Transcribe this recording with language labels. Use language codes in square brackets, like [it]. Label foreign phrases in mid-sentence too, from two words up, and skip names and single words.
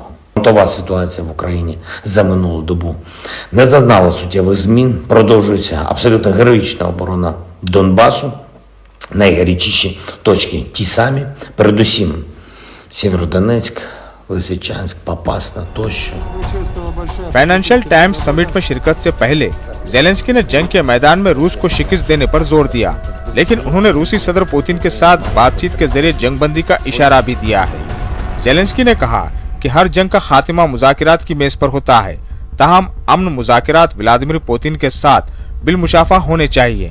[uk] Фронтова ситуація в Україні за минулу добу не зазнала суттєвих змін. Продовжується абсолютно героїчна оборона Донбасу. Найгарячіші точки ті самі, передусім Сєвєродонецьк, Лисичанськ, Попасна тощо. [ur] فنانشل ٹائمز سمٹ میں شرکت سے پہلے زیلنسکی نے جنگ کے میدان میں روس کو شکست دینے پر زور دیا، لیکن انہوں نے روسی صدر پوتن کے ساتھ بات چیت کے ذریعے جنگ بندی کا اشارہ بھی دیا ہے. زیلنسکی نے کہا کہ ہر جنگ کا خاتمہ مذاکرات کی میز پر ہوتا ہے، تاہم امن مذاکرات ولادیمیر پوتن کے ساتھ بالمشافہ ہونے چاہئیں.